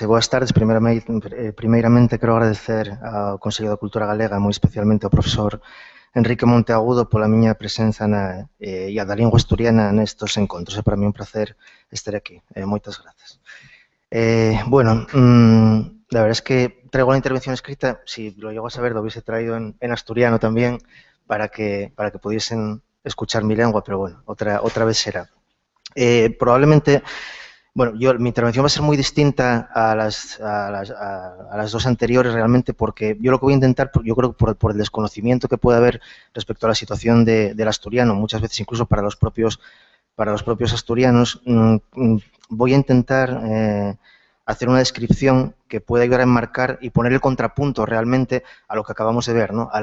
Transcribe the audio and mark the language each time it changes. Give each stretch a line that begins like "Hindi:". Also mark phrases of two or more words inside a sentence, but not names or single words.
Galician: Primeiramente, quero agradecer ao Consello da Cultura Galega, moi especialmente ao profesor Enrique Monteagudo pola miña presenza e a da lingua asturiana nestes encontros. É para mí un placer estar aquí. Moitas grazas.
Spanish: Bueno, la verdad es que traigo la intervención escrita, si lo llego a saber lo hubiese traído en asturiano también para que pudiesen escuchar mi lengua, pero bueno, otra vez será. Probablemente, bueno, mi intervención va a ser muy distinta a las dos anteriores realmente, porque yo lo que voy a intentar, yo creo que por el desconocimiento que puede haber respecto a la situación del asturiano, muchas veces incluso para los propios asturianos, voy a intentar hacer una descripción que pueda ayudar a enmarcar y poner el contrapunto realmente a lo que acabamos de ver, ¿no?